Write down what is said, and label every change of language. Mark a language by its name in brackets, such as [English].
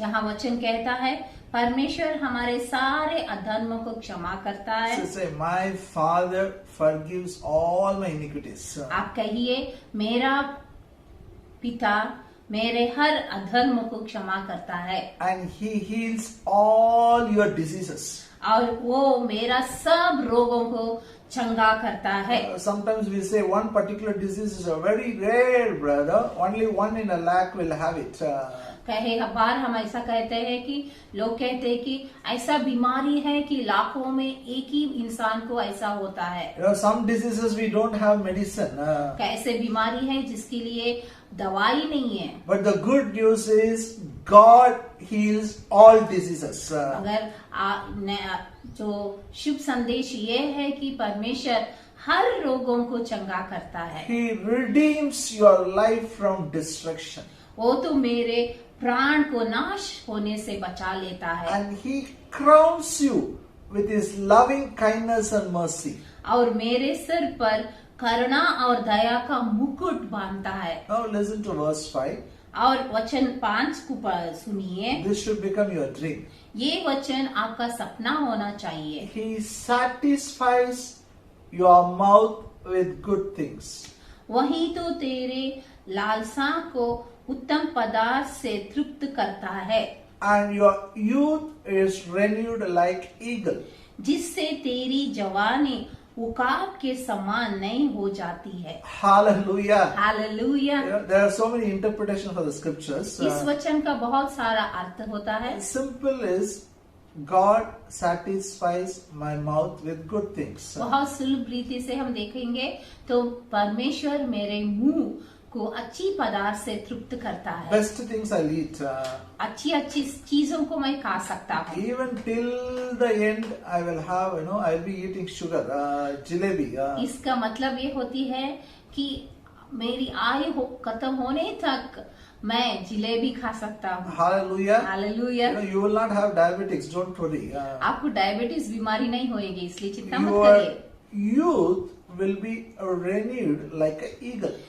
[Hindi] यहाँ वचन कहता है परमेश्वर हमारे सारे अधर्मों को क्षमा करता है। [English] So say, my Father forgives all my iniquities. [Hindi] आप कहिए, मेरा पिता मेरे हर अधर्म को क्षमा करता है [English] And He heals all your diseases. [Hindi] और वो मेरा सब रोगों को चंगा करता है। [English] Sometimes we say one particular disease is a very rare, brother. Only 1 in a lakh will have it. [Hindi] कहे बार हम ऐसा कहते हैं कि लोग कहते हैं कि ऐसा बीमारी है कि लाखों में एक ही इंसान को ऐसा होता है। [English] Some diseases we don't have medicine. [Hindi] कैसे बीमारी है जिसके लिए दवाई नहीं है। [English] But the good news is God heals all diseases. [Hindi] अगर जो शुभ संदेश ये है कि परमेश्वर हर रोगों को चंगा करता है। [English] He redeems your life from destruction. [Hindi] वो तो मेरे प्राण को नाश होने से बचा लेता है [English] And He crowns you with His loving kindness and mercy. [Hindi] और मेरे सिर पर करुणा और दया का मुकुट बांधता है। [English] Now listen to verse 5. [Hindi] और वचन 5 को सुनिए। [English] This should become your dream. [Hindi] ये वचन आपका सपना होना चाहिए। [English] He satisfies your mouth with good things. [Hindi] वही तो तेरे लालसा को उत्तम पदार्थ से तृप्त करता है [English] And your youth is renewed like eagle. [Hindi] जिससे तेरी जवानी उकाब के समान नई हो जाती है। [English] Hallelujah. [Hindi] Hallelujah. [English] There are so many interpretations for the scriptures. [Hindi] इस वचन का बहुत सारा अर्थ होता है। [English] Simple is God satisfies my mouth with good things. [Hindi] बहुत सुलभ रीति से हम देखेंगे तो परमेश्वर मेरे मुंह को अच्छी पदार्थ से तृप्त करता है। [English] Best things I'll eat. [Hindi] अच्छी अच्छी चीजों को मैं खा सकता हूँ। [English] Even till the end, I will have, I'll be eating sugar, jalebi. [Hindi] इसका मतलब ये होती है कि मेरी आयु खत्म होने तक मैं जिलेबी खा सकता हूँ। [English] Hallelujah. [Hindi] Hallelujah. [English] You will not have diabetics. Don't worry. [Hindi] आपको डायबिटीज बीमारी नहीं होएगी, इसलिए चिंता मत [English] Your [Hindi] करिए। [English] youth will be renewed like an eagle.